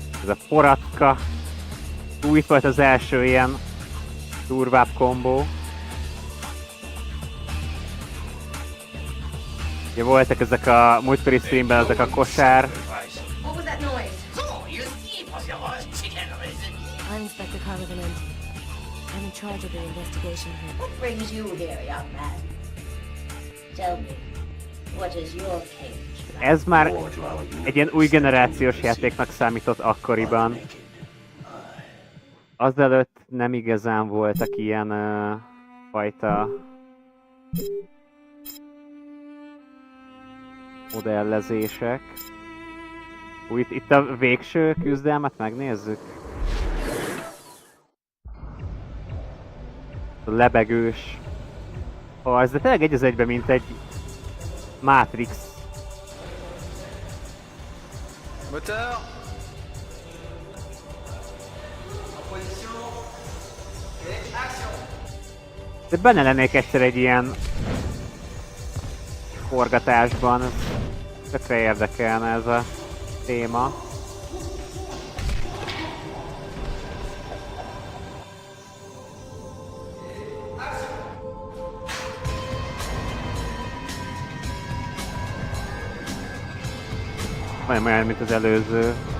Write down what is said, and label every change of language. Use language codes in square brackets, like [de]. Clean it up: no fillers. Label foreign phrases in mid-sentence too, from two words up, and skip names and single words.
[hu] a poracka. Itt volt az első ilyen durvább kombó. Ugye voltak ezek a múltkori streamben ezek a kosár. [en] What was that noise? I'm Inspector Carnival. I'm in charge of the investigation here. What brings you here, young man? Tell me, what is your case? [hu] Ez már egy ilyen új generációs játéknak számított akkoriban. Azelőtt nem igazán voltak ilyen fajta modellezések. Itt a végső küzdelmet megnézzük. A lebegős harc, de tényleg egy az egyben, mint egy Matrix. [fr] Moteur. En position. Et action. [hu] De benne lennék egyszer egy ilyen forgatásban, tökre érdekelne ez a téma. Majdnem olyan, mint az előző.